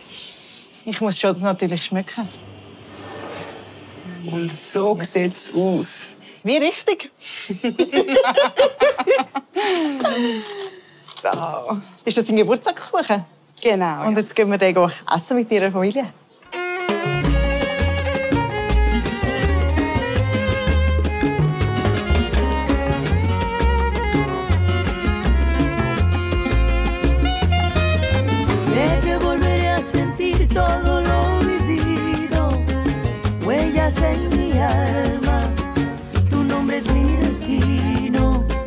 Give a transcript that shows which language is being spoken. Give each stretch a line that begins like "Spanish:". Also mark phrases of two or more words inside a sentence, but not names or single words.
German: Ich muss schon natürlich schmecken. Und so sieht es aus. Wie richtig? So. Ist das dein Geburtstagskuchen? Genau. Und jetzt gehen wir den essen mit Ihrer Familie.
Spanish: Todo lo vivido, huellas en mi alma, tu nombre es mi destino.